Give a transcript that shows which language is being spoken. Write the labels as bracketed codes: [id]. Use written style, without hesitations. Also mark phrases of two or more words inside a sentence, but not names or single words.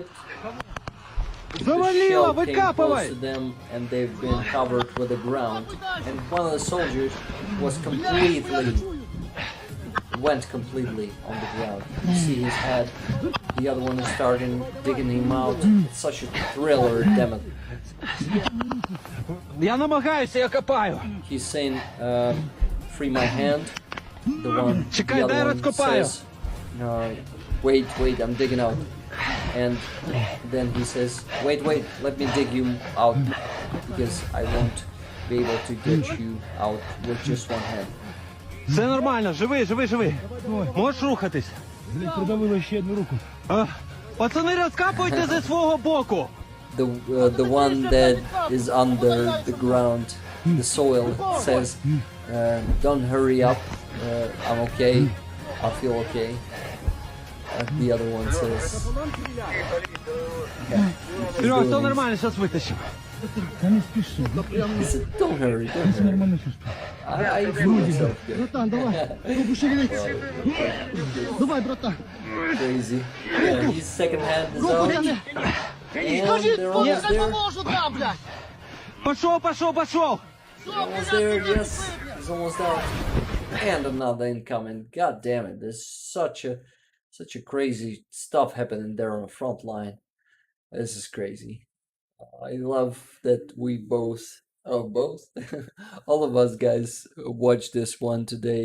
[en] The shell came close to them, and they've been covered with the ground. And one of the soldiers went completely on the ground. You see his head. The other one is starting digging him out. It's such a thriller, damn it. [uk] Я намагаюся, я копаю. [en] He's saying, free my hand. The [uk] Чекай, дай [en] other one [ru] раскопаю. [en] says, wait, I'm digging out. And then he says, wait, let me dig you out, because I won't be able to get you out with just one hand. [uk] Все нормально, живий. Можеш рухатись? Придавило ще одну руку. Пацани, розкапуйте зі свого боку. [en] The one that is under the ground, the soil, says, don't hurry up, I'm okay, I feel okay. The other one says, [uk] Серега, все нормально, зараз витащу. Та не спіши. [en] he said, don't hurry. [ru] Нормально чувствую. [en] I feel myself good. [ru] Братан, давай. Руку шевелить. Давай, братан. [en] Crazy. Yeah, his second hand is out. And they're almost there. [ru] Поможу там, блядь. Пошел. [en] Almost there, yes. He's almost out. And another incoming. God damn it. There's such a crazy stuff happening there on the front line. This is crazy. I love that we both all of us guys watch this one today.